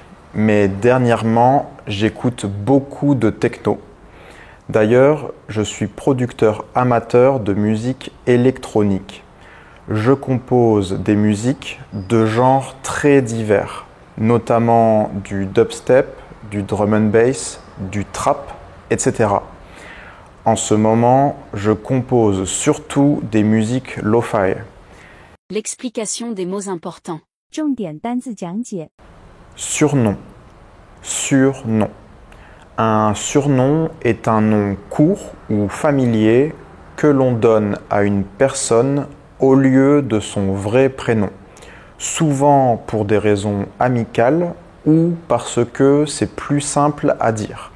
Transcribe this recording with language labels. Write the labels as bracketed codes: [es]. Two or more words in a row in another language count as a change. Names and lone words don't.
[fr] Mais dernièrement, j'écoute beaucoup de techno. D'ailleurs, je suis producteur amateur de musique électronique. Je compose des musiques de genres très divers, notamment du dubstep, du [en] drum and bass, [fr] du trap, etc. En ce moment, je compose surtout des musiques lo-fi. L'explication des mots importants. [zh] 重点单字讲解。 [fr] Surnom. Surnom. Un surnom est un nom court ou familier que l'on donne à une personne au lieu de son vrai prénom, souvent pour des raisons amicales ou parce que c'est plus simple à dire.